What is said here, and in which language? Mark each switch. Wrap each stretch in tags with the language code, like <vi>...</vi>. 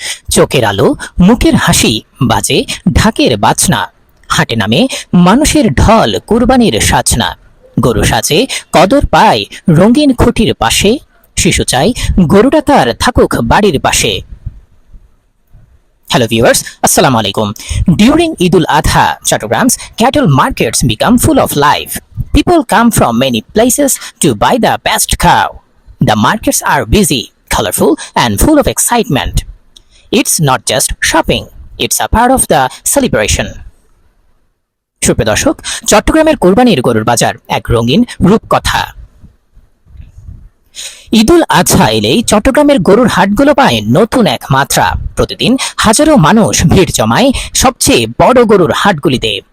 <bn>চোখের আলো, মুখের হাসি, বাজে ঢাকের বাজনা, হাটে নামে মানুষের ঢল, কুরবানির সাজনা। গরু সাজে, কদর পায় রঙিন খুঁটির পাশে, শিশু চাই গরুটা তার থাকুক বাড়ির পাশে।</bn> <en>Hello viewers, Assalamu alaikum. During Eid al-Adha, Chattogram cattle markets become full of life. People come from many places to buy the best cow. The markets are busy, colorful and full of excitement. It's not just shopping, it's a part of the celebration.</en> <bn>সুপ্রিয় দর্শক, চট্টগ্রামের কোরবানির গরুর বাজার এক রঙিন রূপকথা। ঈদুল আজহা এলেই চট্টগ্রামের গরুর হাটগুলো পায় নতুন এক মাত্রা। প্রতিদিন হাজারো মানুষ ভিড় জমায় সবচেয়ে বড় গরুর হাটগুলিতে।</bn>